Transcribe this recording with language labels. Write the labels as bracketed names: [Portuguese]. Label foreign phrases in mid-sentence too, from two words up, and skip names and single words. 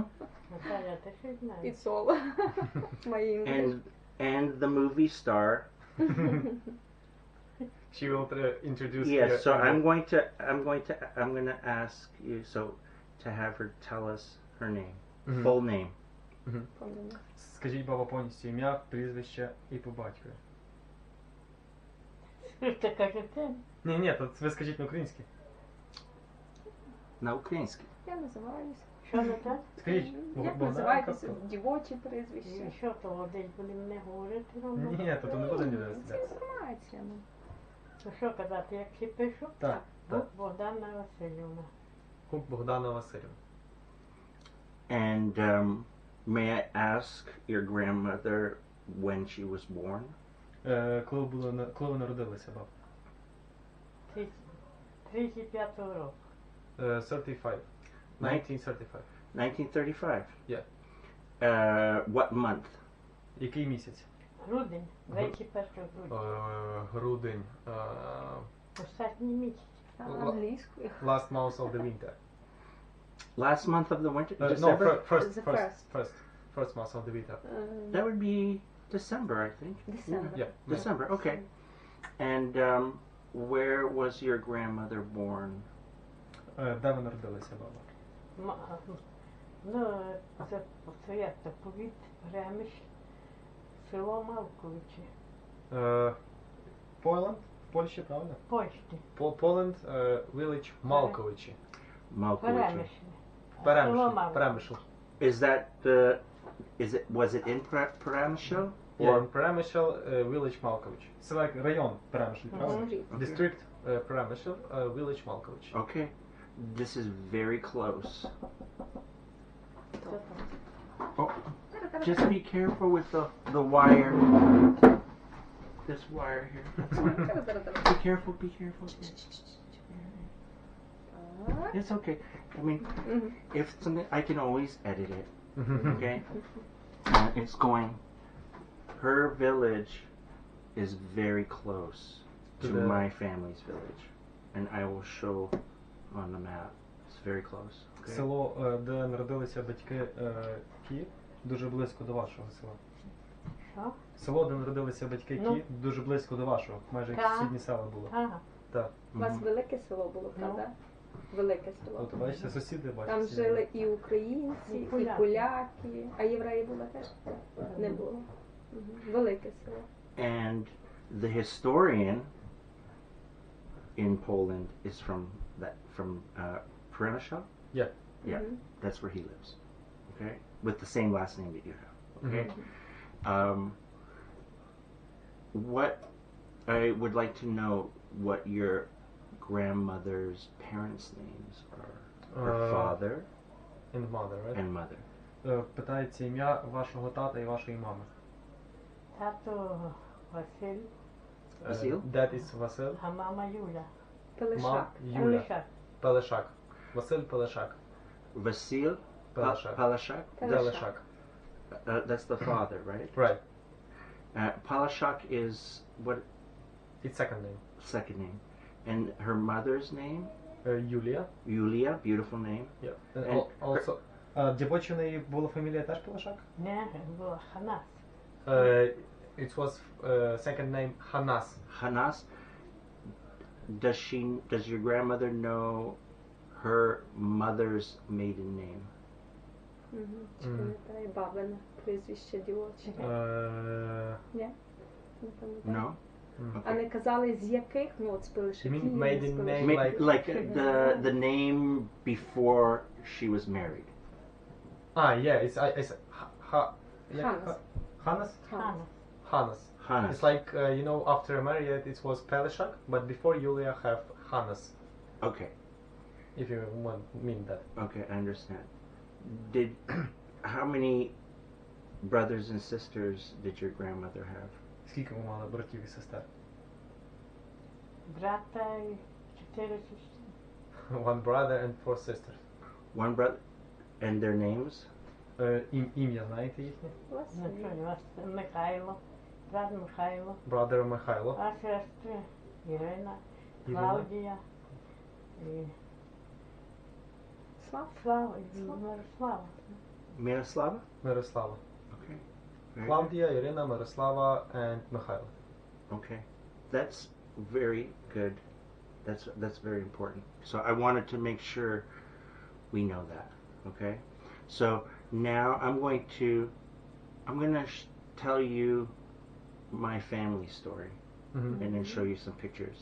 [English] It's all my English. And the movie star. She will introduce. Yes. So her I'm going to ask you to have her tell us her name, full name. [Ukrainian] Скажіть, баба, повністю ім'я, прізвище і по батькові. Ти кажете? Ні, то ви скажіть на українській. На українській. Я називаюся. Що не так? Скажіть, Як називаєтеся? Дівочі прізвище. І що то десь буде мене говорити? Ні, то не буде ніде Це сидіти. інформація. То що казати, як всі пишу? Так. Богдана Васильівна. Хук Богдана Васильівна. [English] And may I ask your grandmother when she was born? [Ukrainian] Коли ви народилися, баб? 35-го року. 35. 1935. 1935? [English] Yeah. What month? [Ukrainian] Який місяць? Грудень, 21 грудня. Грудень. Останній місяць. Англійською. [English] Last month of the winter. Last month of the winter? No, December? first month of the winter. That would be December, I think. December. Yeah. December, okay. And where was your grandmother born? [Ukrainian] Де ви народилися, баба? Ну, це як то, повіт, Ремеш, село Малковичі. Poland? В Польщі, правда? Польщі. [English] Poland, village Малковичі. Malkovich. Перемишль. Is that was it in Peremishel? Yeah, in Перемишль, village Малкович. Це like [Ukrainian] район Перемишль, правда? [English] Okay. District Перемишль, village Малкович. Okay. This is very close. Oh, just be careful with the wire. This wire here. Be careful, be careful. It's okay. I mean, if something, I can always edit it. Okay? It's going. Her village is very close to my family's village. And I will show on the map. It's very close. Okay? [Ukrainian] Село, де народилися батьки Кі, дуже близько до вашого села. Що? Село, де народилися батьки Кі, дуже близько до вашого. Майже як сусідні села було. Ага. Так. У вас велике село було, правда? Велике село. От бачите, сусіди бачите. Там жили і українці, і поляки. А євреї були теж? Не було. Велике село. [English] And the historian in Poland is from Przemysl? Yeah. Yeah, that's where he lives. Okay? With the same last name that you have. Okay? What I would like to know what your grandmother's parents' names are. Her father And mother, right? and mother. [Ukrainian] Питається ім'я вашого тата і вашої мами. Тато Василь, Василь? [English] Dad is Василь. [Ukrainian] а мама Юля. Пелешак. Юля. Пелешак. Пелешак. Василь Пелешак. [English] Vasil Peleshak. Palashak? Пелешак. That's the father, right? Right. Palashak is what? It's second name. Second name. And her mother's name? Юлія. Julia, beautiful name. Yeah. And Also, [Ukrainian] дівочі в неї була фамілія теж Полошак? Не, була Ханас. [English] It was second name Hanas. Hanas. Does your grandmother know her mother's maiden name? [Ukrainian] Чи пам'ятає бабина прізвище дівоче? Ні? Не пам'ятаю. [English] No? [Ukrainian] А не казали з яких? Ну от спилишки. [English] You mean maiden name? Like the name before she was married. Yeah, it's Hanas. Hanas? Ханас. Hanas. Hanas. It's like, after married it was Pelishak, but before Yulia have Hanas, Okay. if you mean that. Okay, I understand. How many brothers and sisters did your grandmother have? [Ukrainian] Скільки ви мали братів і сестер? Брата і 4 сестри. [English] One brother and 4 sisters. One brother, and their names? [Ukrainian] Ім'я знаєте їхнє? Ну що, у нас Михайло, брат Михайло, [English] Brother Михайло. [Ukrainian] а сестри Ірина, Клавдія і Слава і Мирослава. [English] Miroslava? Мирослава. Okay. Very Клавдія, Ірина, Мирослава and Михайло. good. Okay. That's very good. That's very important. So I wanted to make sure we know that. Okay. So now I'm going to tell you my family story and then show you some pictures.